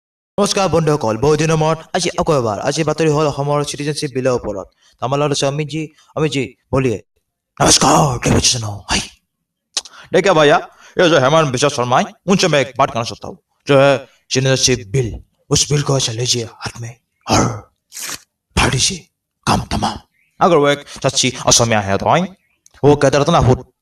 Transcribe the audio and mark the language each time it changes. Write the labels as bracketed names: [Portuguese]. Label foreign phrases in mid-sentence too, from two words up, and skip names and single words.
[Assamese] নমস্কাৰ বন্ধুসকল বহু দিনৰ মূৰত আজি আকৌ এবাৰ আজি বাতৰি হ'ল অসমৰ চিটিজেনশ্বিপ বিলৰ ওপৰত আমাৰ লগত আছে [Hindi] अमित जी बोलिए नमस्कार [English] TV channel [Hindi] हाय देखिए भैया ये जो हेमंत बिश्वा शर्मा है उनसे मैं एक बात करना चाहता हूँ जो है [English] citizenship bill [Hindi] उस बिल को ऐसे लीजिए हाथ में और फाड़ दीजिए काम तमाम अगर वो एक सच्ची असमिया है तो आई वो कहता रहता ना